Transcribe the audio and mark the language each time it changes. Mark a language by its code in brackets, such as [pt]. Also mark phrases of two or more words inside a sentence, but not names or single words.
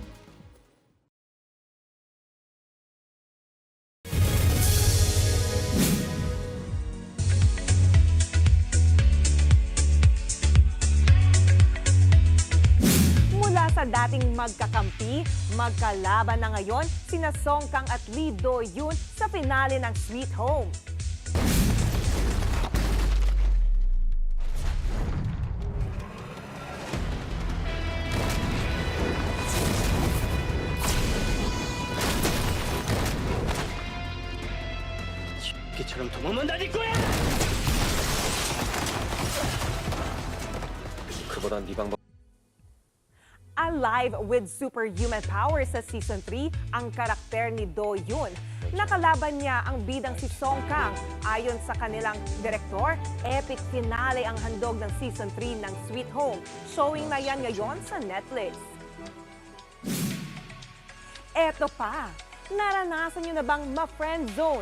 [tl] Mula sa dating magkakampi, magkalaban na ngayon sina Song Kang at Lee Do-yeon sa finale ng Sweet Home. [ko] 개처럼 도망만 다닐 거야! 그보단 네 방법. [en] Alive with superhuman powers [tl] sa Season 3 ang karakter ni Do-yeon. Nakalaban niya ang bidang si Song Kang. Ayon sa kanilang direktor, [en] epic finale [tl] ang handog ng Season 3 ng Sweet Home. Showing na yan ngayon sa Netflix. Eto pa, naranasan niyo na bang ma-friend zone?